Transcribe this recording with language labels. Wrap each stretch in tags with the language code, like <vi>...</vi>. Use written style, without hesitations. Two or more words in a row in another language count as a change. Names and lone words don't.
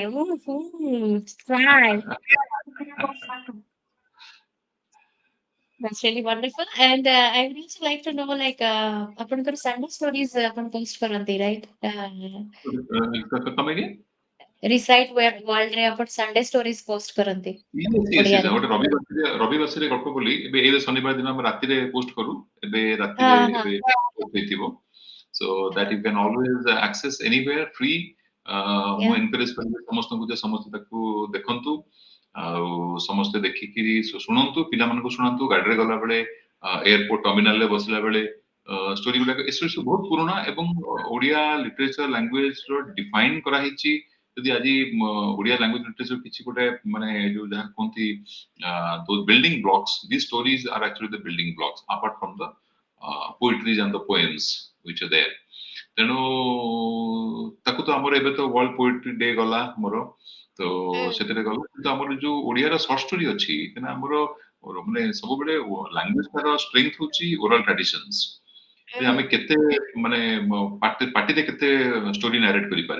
<en>Woohoo! Try. That's really wonderful. And I would also like to know, like,</en> <or>ଆପଣଙ୍କର Sunday stories ଆପଣ post କରନ୍ତି,</or> <en>right? Come again?</en> <or>Recite world ରେ ଆପଣ Sunday stories post କରନ୍ତି</or> <en>Yes.</en> <or>ଓଡିଆରେ। ଗୋଟେ ରବିବାସୀରେ ଗପ ବୋଲି ଏବେ ଶନିବାର ଦିନ ଆମେ ରାତିରେ ପୋଷ୍ଟ କରୁ। ଏବେ ରାତିରେ ହଁ, ହଁ, ଏବେ post ହେଇଥିବ।</or> <en>So that you can always access anywhere free.</en> <or>ମୁଁ</or> <en>yeah.</en> <or>ଏନକରେଜ କରିବି ସମସ୍ତଙ୍କୁ ଯେ ସମସ୍ତେ ତାକୁ ଦେଖନ୍ତୁ, ଆଉ ସମସ୍ତେ ଦେଖିକିରି ଶୁଣନ୍ତୁ, ପିଲାମାନଙ୍କୁ ଶୁଣାନ୍ତୁ, ଗାଡିରେ ଗଲାବେଳେ,</or> <en>airport terminalରେ</en> <or>ବସିଲା ବେଳେ। ଷ୍ଟୋରି ଗୁଡାକ ଏସବୁ ସବୁ ବହୁତ ପୁରୁଣା, ଏବଂ ଓଡିଆ</or> <en>literature language</en> <or>ର ଡିଫାଇନ କରାହେଇଛି। ଯଦି ଆଜି ଓଡିଆ</or> <en>language literature</en> <or>କିଛି ଗୋଟେ ମାନେ ଯୋଉ ଯାହା କୁହନ୍ତି</or> <en>building blocks, these stories are actually the building blocks apart from the poetries and the poems which are there.</en> <or>ତେଣୁ ତାକୁ ତ ଆମର ଏବେ ତ ୱାର୍ଲଡ ପୋଏଟ୍ରି ଡେ ଗଲା ମୋର, ତ Mm, ସେଥିରେ ଗଲା। କିନ୍ତୁ ଆମର ଯୋଉ ଓଡିଆର</or> <en>short story</en> <or>ଅଛି, କାହିଁକିନା ଆମର ମାନେ ସବୁବେଳେ ଲାଙ୍ଗୁଏଜ ତାର ଷ୍ଟ୍ରେଂଥ ହଉଛି</or> <en>oral traditions.</en> <or>ଯେ ଆମେ mm. କେତେ ମାନେ ପାଟିରେ କେତେ</or> <en>story narrate</en> <or>କରିପାରେ।</or>